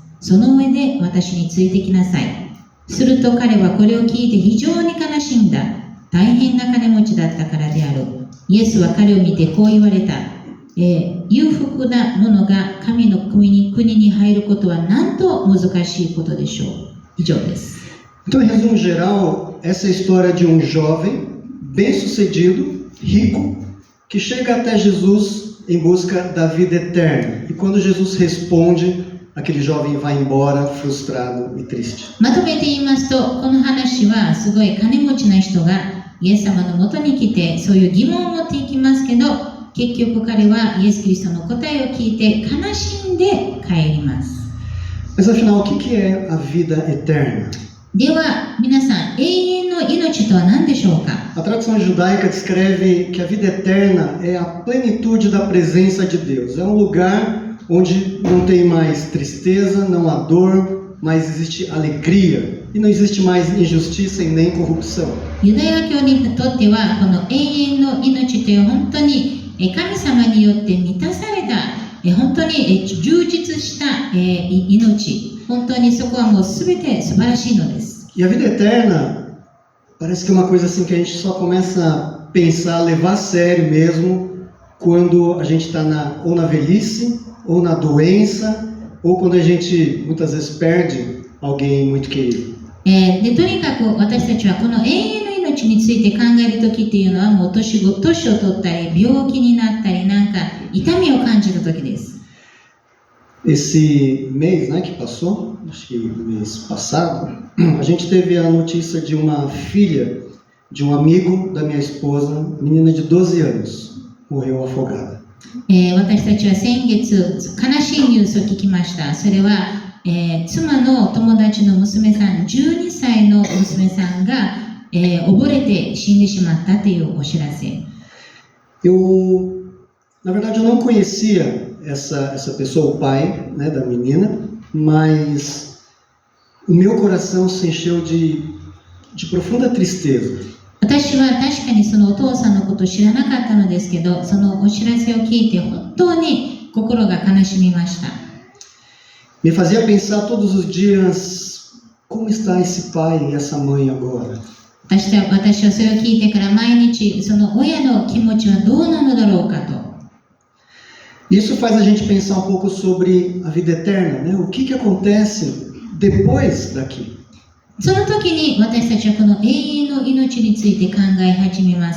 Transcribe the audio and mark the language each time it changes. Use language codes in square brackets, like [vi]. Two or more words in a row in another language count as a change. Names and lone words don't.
[ja] その上で私についてきなさい。すると彼はこれを聞いて非常に悲しんだ。大変な金持ちだったからである。イエスは彼を見てこう言われた。裕福な者が神の国に入ることはなんと難しいことでしょう。以上です。 [pt] Então, em resumo geral, essa é a história de um jovem bem-sucedido, rico, que chega até Jesus em busca da vida eterna. E quando Jesus responde, aquele jovem vai embora frustrado e triste. [ja] まとめて言いますと、この話はすごい金持ちな人がイエス様のもとに来てそういう疑問を持っていきますけど、結局彼はイエス・キリストの答えを聞いて悲しんで帰ります。 [pt] Mas afinal, o que é a vida eterna? [ja] では皆さん、永遠の命とは何でしょうか。 [pt] A tradição judaica descreve que a vida eterna é a plenitude da presença de Deus. É um lugar onde não tem mais tristeza, não há dor, mas existe alegria e não existe mais injustiça e nem corrupção. [ja] ユダヤ教にとってはこの永遠の命という本当に神様によって満たされた本当に充実した命、本当にそこはもう全て素晴らしいのです。 [pt] E a vida eterna parece que é uma coisa assim que a gente só começa a pensar, levar a sério mesmo quando a gente está ou na velhice, ou na doença, ou quando a gente muitas vezes perde alguém muito querido. [ja] でとにかく私たちはこの永遠の命について考える時っていうのはもう年を取ったり病気になったりなんか痛みを感じた時です。 [pt] Esse mês, né, que passou, acho que mês passado, a gente teve a notícia de uma filha de um amigo da minha esposa, menina de 12 anos, morreu afogada. [ja] 私たちは先月悲しいニュースを聞きました。それは、妻の友達の娘さん、12歳の娘さんが、溺れて死んでしまったというお知らせ。 [pt] Na verdade, eu não conhecia essa pessoa, o pai, né, da menina, mas o meu coração se encheu de profunda tristeza. [ja] 私は確かにそのお父さんのことを知らなかったのですけど、そのお知らせを聞いて本当に心が悲しみました。 [pt] Me fazia pensar todos os dias, como está esse pai e essa mãe agora? [ja] 私はそれを聞いてから毎日その親の気持ちはどうなのだろうかと。 [pt] Isso faz a gente pensar um pouco sobre a vida eterna, né? O que acontece depois daqui? [ja] その時に私たちはこの永遠の命について考え始めます。